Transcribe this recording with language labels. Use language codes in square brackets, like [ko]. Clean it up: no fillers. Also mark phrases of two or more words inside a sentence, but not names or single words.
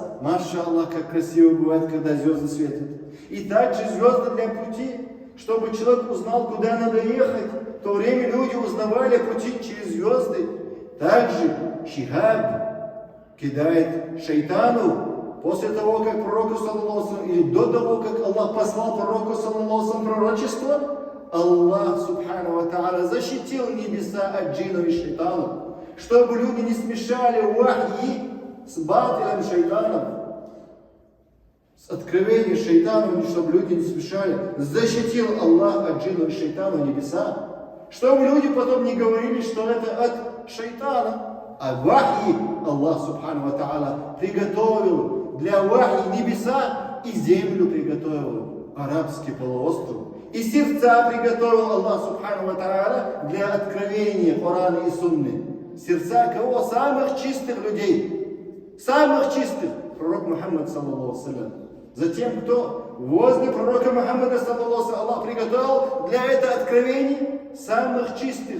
[ar] ما شاء الله, [ru] как красиво бывает, когда звезды светят. И также звезды для пути, чтобы человек узнал, куда надо ехать. В то время люди узнавали пути через звезды. Также шихаб кидает шайтану после того, как пророку, саллаллаху, или до того, как Аллах послал пророку, саллаллаху, пророчество, [ar] الله سبحانه وتعالى, [ru] защитил небеса от джинов и шайтанов, чтобы люди не смешали вахи с батилом шайтаном, с откровением шайтаном, чтобы люди не смешали. Защитил Аллах от джинов и шайтанов небеса, чтобы люди потом не говорили, что это от шайтана. А вахи Аллах, [ar] سبحانه وتعالى, [ru] приготовил для вахи небеса и землю приготовил, арабский полуостров. И сердца приготовил Аллах, [ar] سبحانه وتعالى, [ru] для откровения Корана и Сунны. Сердца кого? Самых чистых людей. Самых чистых. Пророк Мухаммад, [ar] صلى الله عليه. [ru] Затем кто? Возле пророка Мухаммада, [ar] صلى الله عليه, [ru] Аллах приготовил для этого откровения самых чистых.